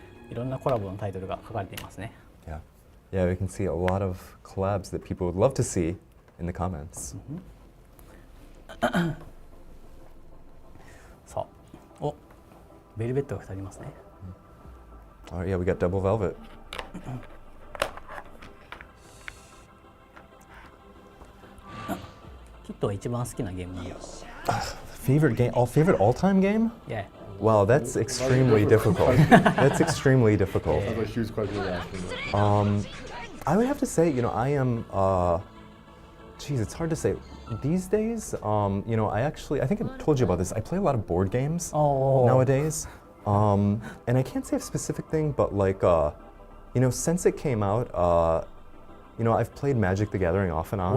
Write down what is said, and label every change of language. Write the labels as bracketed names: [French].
[Japanese] いろんなコラボのタイトルが書かれていますね。 [English] Yeah, we can see a lot of collabs that people would love to see in the comments. [Japanese] さあ、ベルベットが2人いますね。 [English] All right, yeah, we got Double Velvet. [Japanese] キットは一番好きなゲームなんだ。 [English] Favorite game? Favorite all-time game? Yeah. Wow, that's extremely difficult. That's extremely difficult. That's a huge question to ask. I would have to say, I am. Geez, it's hard to say. These days, I think I told you about this. I play a lot of board games nowadays, and I can't say a specific thing, but like, since it came out, I've played Magic the Gathering off and on.